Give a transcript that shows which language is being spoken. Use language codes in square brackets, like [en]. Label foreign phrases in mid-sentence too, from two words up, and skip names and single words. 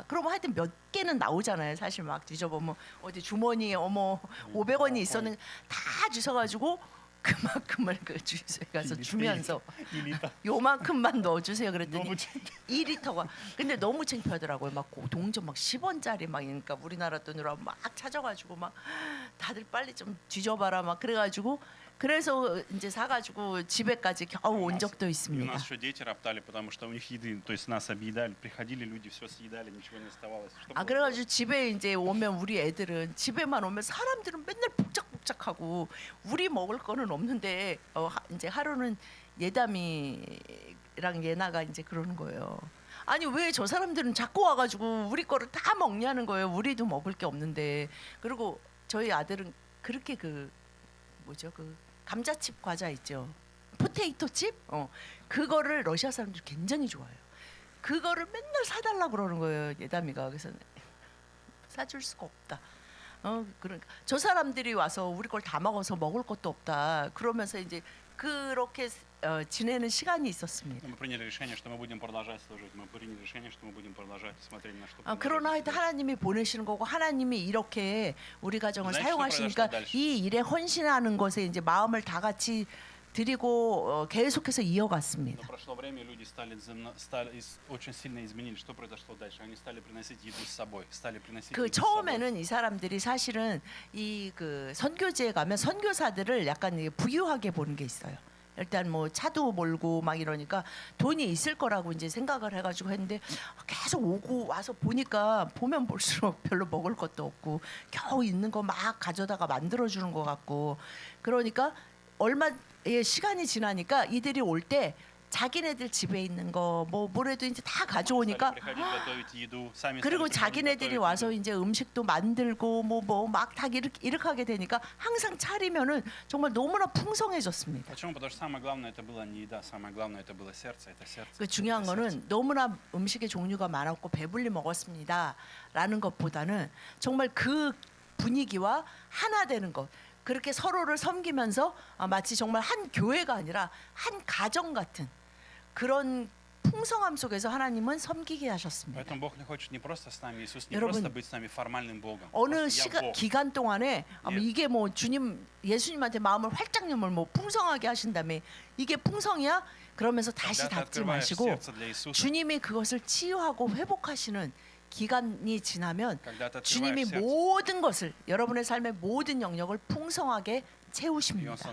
[ko] 그럼 하여튼 몇 개는 나오잖아요. 사실 막 뒤져보면 어디 주머니에 500원이 있었는 다 주워가지고 그만큼을 그 주유소에 가서 주면서 요만큼만 넣어주세요. 그랬더니 2리터가 근데 너무 창피하더라고요. 막 동전 막 10원짜리 막 그러니까 우리나라 돈으로 막 찾아가지고 막 다들 빨리 좀 뒤져봐라 막 그래가지고 그래서 이제 사가지고 집에까지 겨우 온 적도 [ru] И у [ko] 있습니다. [ru] нас еще дети роптали, потому что у них еды, то есть нас объедали, приходили люди, все съедали, ничего не оставалось. Что было? [ko] 그래가지고 집에 이제 오면 우리 애들은 집에만 오면 사람들은 맨날 복작복작하고 우리 먹을 거는 없는데 이제 하루는 예담이랑 예나가 이제 그러는 거예요. 아니 왜 저 사람들은 자꾸 와가지고 우리 거를 다 먹냐는 거예요. 우리도 먹을 게 없는데. 그리고 저희 아들은 그렇게 그 뭐죠 그 감자칩 과자 있죠. [en] potato chip? [ko] 그거를 러시아 사람들이 굉장히 좋아해요. 그거를 맨날 사달라 그러는 거예요. 예담이가. 그래서 사줄 수가 없다. 그러니까 저 사람들이 와서 우리 걸 다 먹어서 먹을 것도 없다. 그러면서 이제 그렇게 지내는 시간이 있었습니다. [ru] Мы приняли решение, что мы будем продолжать служить. Мы приняли решение, что мы будем продолжать смотреть на что. [ko] 그러나 하여튼 하나님이 보내시는 거고 하나님이 이렇게 우리 가정을 네, 사용하시니까 이 일에 헌신하는 것에 이제 마음을 다 같이 드리고 계속해서 이어갔습니다. [ru] Но прошло время, люди стали очень сильно изменили. Что произошло дальше? Они стали приносить еду с собой, стали приносить. [ko] 그 [ru] еду с собой. [ko] 처음에는 이 사람들이 사실은 이 그 선교지에 가면 선교사들을 약간 이게 부유하게 보는 게 있어요. 일단 뭐 차도 몰고 막 이러니까 돈이 있을 거라고 이제 생각을 해가지고 했는데 계속 오고 와서 보니까 보면 볼수록 별로 먹을 것도 없고 겨우 있는 거 막 가져다가 만들어주는 것 같고 그러니까 얼마의 시간이 지나니까 이들이 올 때 자기네들 집에 있는 거 뭐 뭐래도 이제 다 가져오니까 그리고 자기네들이 와서 이제 음식도 만들고 뭐 막 다 이렇게 하게 되니까 항상 차리면은 정말 너무나 풍성해졌습니다. [ru] Почему? Потому что самое главное это было не еда, самое главное это было сердце, это сердце. [ko] 그 중요한 거는 너무나 음식의 종류가 많았고 배불리 먹었습니다라는 것보다는 정말 그 분위기와 하나 되는 것. 그렇게 서로를 섬기면서 마치 정말 한 교회가 아니라 한 가정 같은 그런 풍성함 속에서 하나님은 섬기게 하셨습니다. [ru] Поэтому Бог не хочет не просто с нами, Иисус не [ko] 여러분, [ru] просто быть с нами формальным Богом. [ko] 어느 기간 동안에 이게 뭐 주님 예수님한테 마음을 활짝 열면 뭐 풍성하게 하신 다음에 이게 풍성이야? 그러면서 다시 닫지 마시고 주님이 그것을 치유하고 회복하시는 기간이 지나면 주님이 모든 것을 여러분의 삶의 모든 영역을 풍성하게 채우십니다.